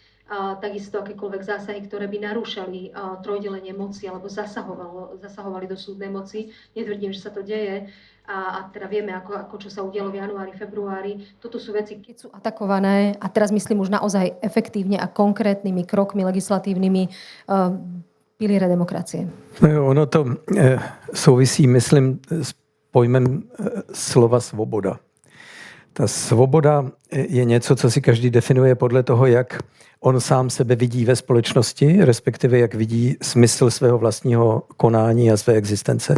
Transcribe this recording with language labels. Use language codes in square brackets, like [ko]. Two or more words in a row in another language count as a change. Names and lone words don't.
[sk] takisto akékoľvek zásahy, ktoré by narúšali trojdelenie moci alebo zasahovali do súdnej moci. Netvrdím, že sa to deje. A teda vieme, ako čo sa udialo v januári, februári. Toto sú veci, keď sú atakované, a teraz myslím už naozaj efektívne a konkrétnymi krokmi legislatívnymi, piliere demokracie. [cs] Ono to souvisí, myslím, s pojmem slova svoboda. Ta svoboda je něco, co si každý definuje podle toho, jak on sám sebe vidí ve společnosti, respektive jak vidí smysl svého vlastního konání a své existence.